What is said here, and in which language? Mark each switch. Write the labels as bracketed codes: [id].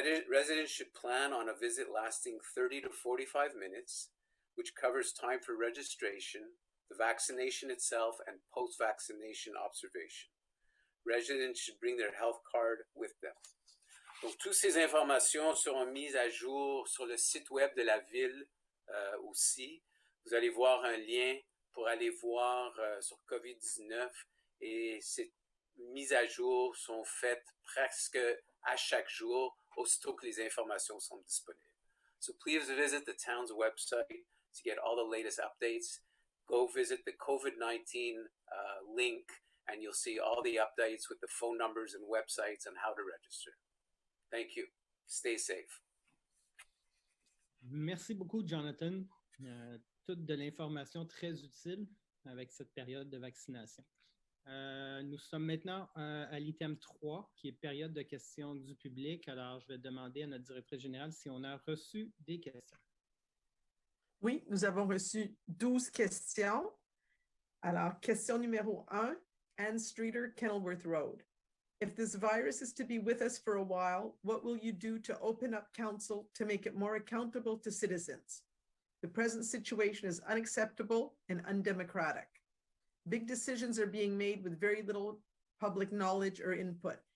[en] Residents should plan on a visit lasting 30 to 45 minutes, which covers time for registration, the vaccination itself, and post-vaccination observation. Residents should bring their health card with them. [fr] Donc, toutes ces informations seront mises à jour sur le site web de la ville aussi. Vous allez voir un lien pour aller voir sur COVID-19 et ces mises à jour sont faites presque à chaque jour aussitôt que les informations sont disponibles. [en] So please visit the town's website to get all the latest updates. Go visit the COVID-19 link and you'll see all the updates with the phone numbers and websites and how to register. Thank you. Stay safe. [fr] Merci beaucoup, Jonathan. Toute de l'information très utile avec cette période de vaccination. Nous sommes maintenant à l'item 3, qui est période de questions du public. Alors, je vais demander à notre directrice générale si on a reçu des questions. Oui, nous avons reçu 12 questions. Alors, question numéro 1, Ann Streeter, Kenilworth Road. [en] If this virus is to be with us for a while, what will you do to open up council to make it more accountable to citizens? The present situation is unacceptable and undemocratic. Big decisions are being made with very little public knowledge or input.